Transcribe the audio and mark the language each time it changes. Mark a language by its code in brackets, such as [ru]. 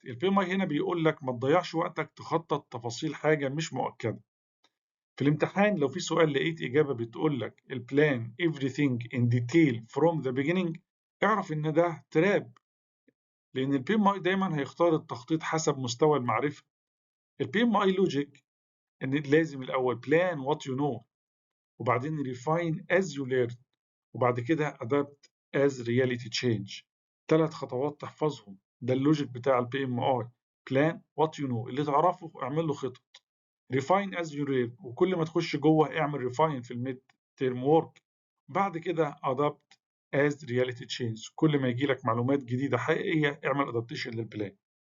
[ar] البي ام اي هنا بيقول لك ما تضيعش وقتك تخطط تفاصيل حاجة مش مؤكدة. في الامتحان لو في سؤال لقيت إجابة بتقول لك البلان [en] everything in detail from the beginning، [ar] اعرف إن ده تراب، لأن البي ام اي دايما هيختار التخطيط حسب مستوى المعرفة. البي ام اي لوجيك إن لازم الأول [en] plan what you know، [ar] وبعدين [en] refine as you learn، [ar] وبعد كده [en] adapt as reality change. [ar] 3 خطوات تحفظهم، ده اللوجيك بتاع البي ام اي. [en] plan what you know، [ar] اللي تعرفه اعمل له خطط. [en] refine as you learn، [ar] وكل ما تخش جوه اعمل refine في الميد تيرم وورك. بعد كده [en] adapt as reality change، [ar] كل ما يجي لك معلومات جديده حقيقيه اعمل adaptation للبلان.